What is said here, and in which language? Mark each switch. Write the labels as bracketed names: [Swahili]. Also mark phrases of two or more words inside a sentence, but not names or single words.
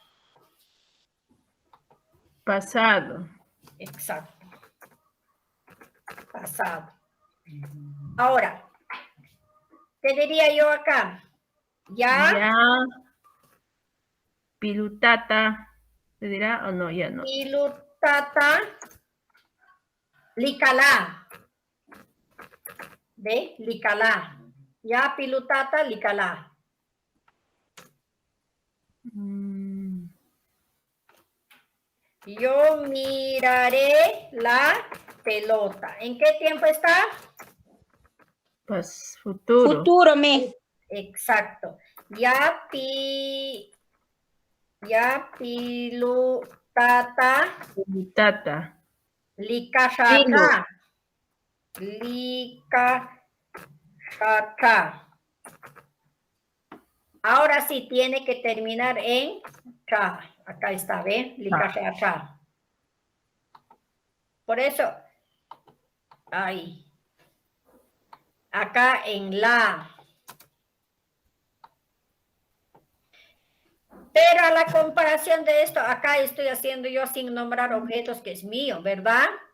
[Spanish] Pasado. Exacto. Pasado. Ahora, ¿qué diría yo acá? Ya. [Quechua] Ya. Pilutata. [Spanish] ¿Se dirá o no? Ya no. [Quechua] Pilutata. Licalá. [Spanish] ¿Ve? [Quechua] Licalá. Ya pilutata, licalá. [Spanish] Yo miraré la pelota. ¿En qué tiempo está? Pues futuro. Futuro, Miss. Exacto. [Quechua] Ya pilutata. Pilutata. Likashaka. Likashaka. [Spanish] Ahora sí tiene que terminar en cha. Acá está, ¿ven? Likashaka. Por eso, ahí. Acá en la. Pero a la comparación de esto, acá estoy haciendo yo sin nombrar objetos que es mío, ¿verdad?